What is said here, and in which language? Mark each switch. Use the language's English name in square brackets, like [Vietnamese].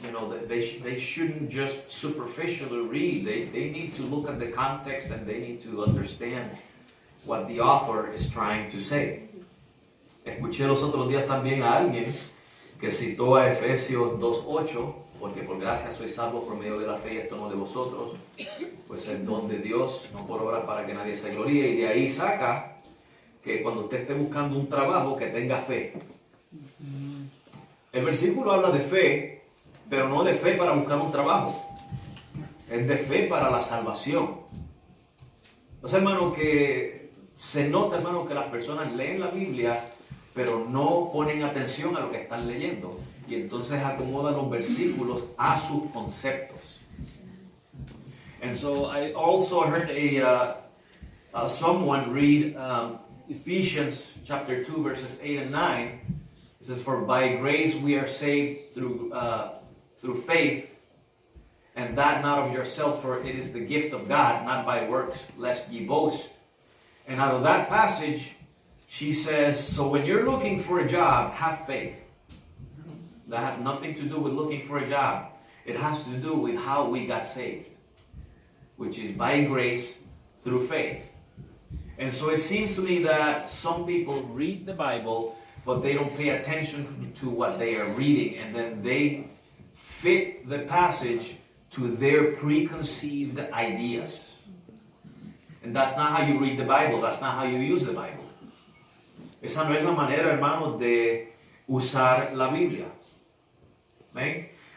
[English] You know, they shouldn't just superficially read. They need to look at the context and they need to understand what the author is trying to say. [Spanish] Escuché los otros días también a alguien que citó a Efesios 2:8, porque por gracia sois salvos por medio de la fe, y esto no de vosotros, pues el don de Dios, no por obras para que nadie se gloríe. Y de ahí saca que cuando usted esté buscando un trabajo, que tenga fe. El versículo habla de fe, pero no de fe para buscar un trabajo. Es de fe para la salvación. O sea, hermano, que se nota, hermano, que las personas leen la Biblia, pero no ponen atención a lo que están leyendo. Y entonces acomodan los versículos a sus conceptos. [English] And so I also heard someone read Ephesians chapter 2 verses 8 and 9. It says, "For by grace we are saved through faith, and that not of yourselves, for it is the gift of God, not by works, lest ye boast." And out of that passage, she says, so when you're looking for a job, have faith. That has nothing to do with looking for a job. It has to do with how we got saved, which is by grace through faith. And so it seems to me that some people read the Bible, but they don't pay attention to what they are reading, and then they fit the passage to their preconceived ideas. And that's not how you read the Bible. That's not how you use the Bible. [Spanish] Esa no es la manera, hermanos, de usar la Biblia. ¿Ven?